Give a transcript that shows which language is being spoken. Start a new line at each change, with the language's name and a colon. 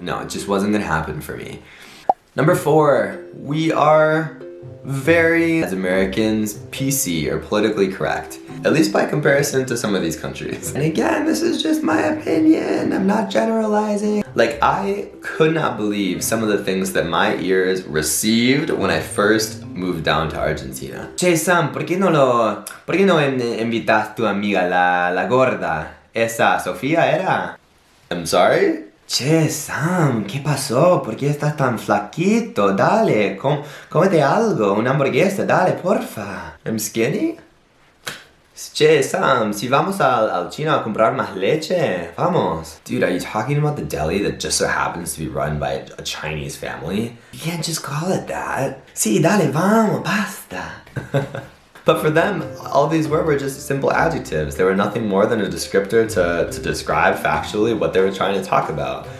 English: No, it just wasn't gonna happen for me. Number four, we are very, as Americans, PC or politically correct. At least by comparison to some of these countries. And again, this is just my opinion. I'm not generalizing. Like, I could not believe some of the things that my ears received when I first moved down to Argentina.
Spanish: Che, Sam, ¿por qué no invitas tu amiga, la gorda? Esa Sofía era?
English: I'm sorry?
Spanish: Che, Sam, ¿qué pasó? ¿Por qué estás tan flaquito? Dale, cómete algo, una hamburguesa, dale, porfa.
English: I'm skinny?
Spanish: Che, Sam, si vamos al chino a comprar más leche, vamos.
English: Dude, are you talking about the deli that just so happens to be run by a Chinese family? You can't just call it that.
Spanish: Sí, dale, vamos, basta.
English: But for them, all these were just simple adjectives. They were nothing more than a descriptor to describe factually what they were trying to talk about.